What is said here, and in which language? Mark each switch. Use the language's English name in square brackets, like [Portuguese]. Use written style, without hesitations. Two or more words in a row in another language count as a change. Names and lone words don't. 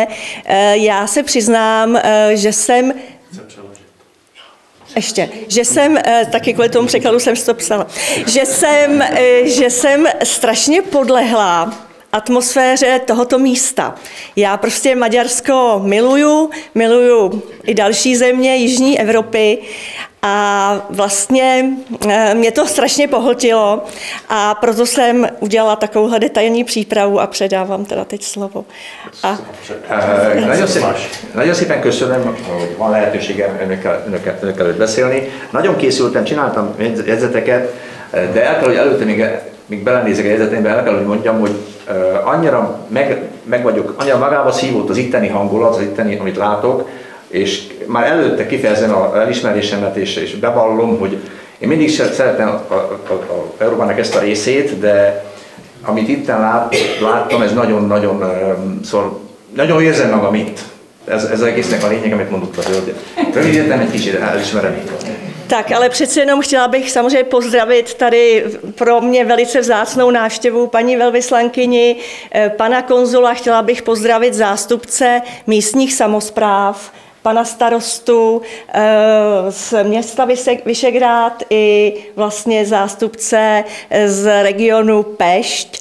[Czech] Já se přiznám, že jsem taky kvůli tomu překladu jsem si to psala, že jsem strašně podlehla atmosféře tohoto místa. Já prostě Maďarsko miluju i další země Jižní Evropy A vlastně mě to strašně pohltilo a proto jsem udělala takovouhle detailní přípravu a předávám teda teď slovo. [Hungarian] Nagyon szépen köszönöm, hogy van lehetőségem önök előtt beszélni. Nagyon készültem, csináltam jegyzeteket, de el kell, hogy előtte még belenézek a jegyzeteimbe, el kell, hogy mondjam, hogy annyira meg vagyok, annyira magába szívott az itteni hangulat, az itteni, amit látok, és már előtte kifejezem az elismerésemet, és bevallom, hogy én mindig szeretem a Európának ezt a részét, de amit itten láttam, ez nagyon-nagyon, szóval nagyon érzem magam itt. Ez az egésznek a lényeg, amit mondott a hölgy. Rövidítem egy kicsit, elismerem. [Czech] Tak, ale přece jenom chtěla bych samozřejmě pozdravit tady pro mě velice vzácnou návštěvu paní velvyslankyni, pana konzula, chtěla bych pozdravit zástupce místních samospráv, pana starostu z města Vyšegrád i vlastně zástupce z regionu Pešť.